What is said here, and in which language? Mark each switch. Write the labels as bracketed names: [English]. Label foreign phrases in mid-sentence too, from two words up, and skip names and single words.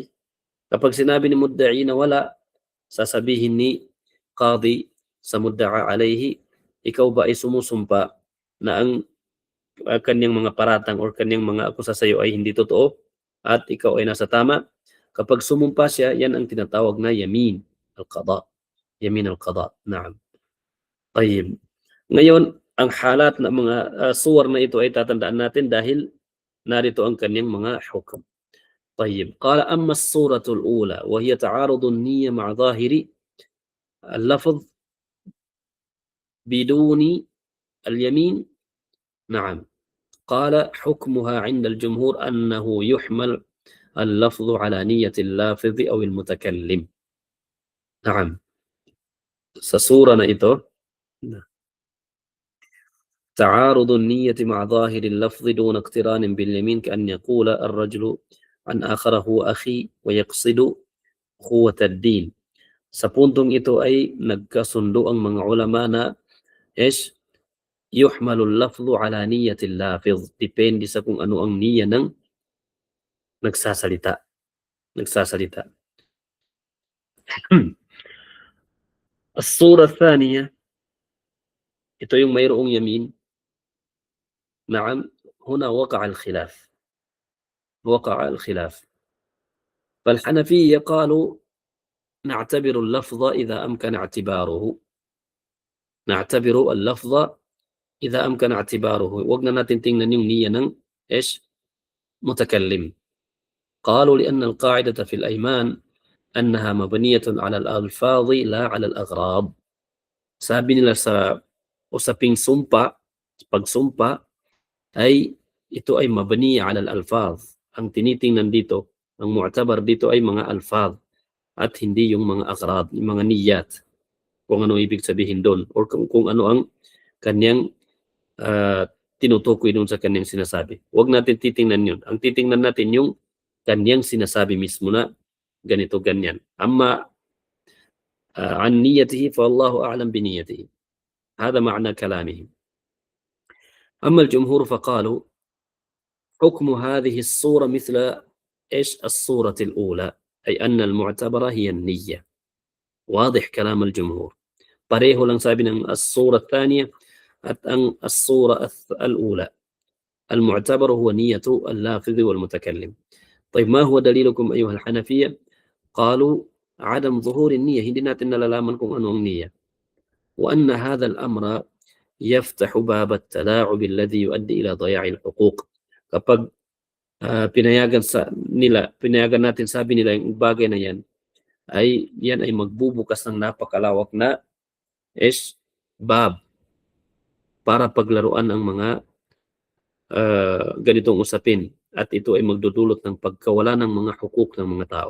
[Filipino] Kapag sinabi ni mudda'i na wala, sasabihin ni qadi sa [Arabic] مدعى عليه, [Filipino] ikaw ba ay sumusumpa na ang kanyang mga paratang or kanyang mga akusa sa iyo ay hindi totoo at ikaw ay nasa tama? Kapag sumumpa siya, yan ang tinatawag na [Arabic] يمين القضاء. يمين القضاء نعم طيب. [Filipino] Ngayon, ang halat na mga suwar na ito ay tatandaan natin dahil narito ang kanyang mga hukum. [Arabic] طيب قال أما الصورة الأولى وهي تعارض النية مع ظاهر اللفظ بدون اليمين. نعم. قال حكمها عند الجمهور أنه يحمل اللفظ على نية اللافظ أو المتكلم. نعم. سورة ito تعارض النية مع ظاهر اللفظ دون اقتران باليمين كأن يقول الرجل عن آخره أخي ويقصد قوة الدين. [Filipino] Sa puntong ito ay nagkasundo ang mga ulama na [Arabic] يحمل اللفظ على نية اللافظ. [Filipino] Depende sa kung ano ang niyya ng nagsasalita. [Arabic] الصورة الثانية, [Filipino] ito yung mayroong yamin. [Arabic] نعم. هنا وقع الخلاف. فالحنفية قالوا نعتبر اللفظ إذا أمكن اعتباره. [Filipino] وقنا natin tingnan yung niyya ng متكلم. [Arabic] قالوا لأن القاعدة في الأيمان أنها مبنية على الألفاظ لا على الأغراض. [Filipino] Sabi nila sa usaping pagsumpa ay ito ay [Arabic] مبنية على الألفاظ. [Filipino] Ang tinitingnan dito, ang mu'tabar dito ay mga alfaz at hindi yung mga agrad, yung mga niyat, kung ano ibig sabihin doon or kung ano ang kanyang tinutukoy doon sa kanyang sinasabi. Huwag natin titingnan yun. Ang titingnan natin yung kanyang sinasabi mismo na ganito ganyan. [Arabic] أما عن نيته فالله أعلم بنيته. هذا معنى كلامهم. أما الجمهور فقالوا حكم هذه الصورة مثل الصورة الأولى أي أن المعتبرة هي النية. واضح كلام الجمهور. [Filipino] pareho lang sabi ng [Arabic] الصورة الثانية [Filipino] at ang [Arabic] الصورة الأولى المعتبر هو نية اللافظ والمتكلم. طيب ما هو دليلكم أيها الحنفية؟ قالوا عدم ظهور النية. [Filipino] hindi natin nalalaman kung ano ang niyya. [Arabic] وأن هذا الأمر يفتح باب التلاعب الذي يؤدي إلى ضياع الحقوق. [Filipino] Kapag pinayagan natin, sabi nila yung bagay na yan ay magbubukas ng napakalawak na bab para paglaruan ang mga ganitong usapin, at ito ay magdudulot ng pagkawala ng mga hukuk ng mga tao.